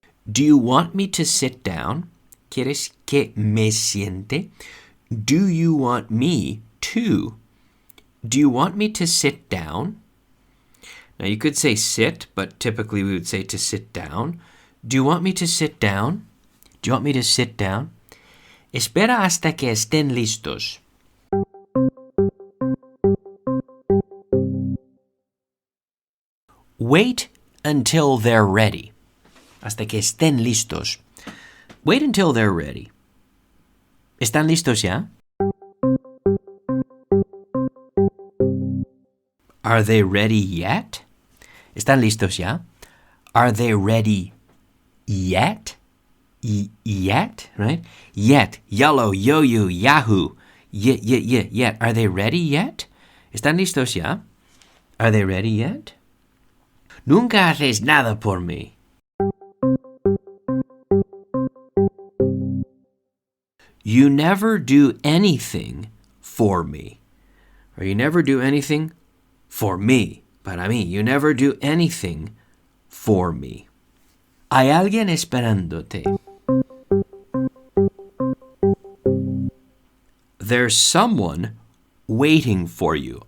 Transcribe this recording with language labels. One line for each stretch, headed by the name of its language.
English: Do you want me to sit down?
Spanish: ¿Quieres que me siente?
English: Do you want me to? Do you want me to sit down? Now, you could say sit, but typically we would say to sit down. Do you want me to sit down? Do you want me to sit down?
Spanish: Espera hasta que estén listos.
English: Wait until they're ready.
Spanish: Hasta que estén listos.
English: Wait until they're ready.
Spanish: ¿Están listos ya?
English: Are they ready yet?
Spanish: ¿Están listos ya?
English: Are they ready yet? Yet, right? Yet, yellow, yo-yo, yahoo. Yet. Are they ready yet?
Spanish: ¿Están listos ya?
English: Are they ready yet?
Spanish: Nunca haces nada por mí.
English: You never do anything for me. Or you never do anything for me.
Spanish: Para mí.
English: You never do anything for me.
Spanish: Hay alguien esperándote.
English: There's someone waiting for you.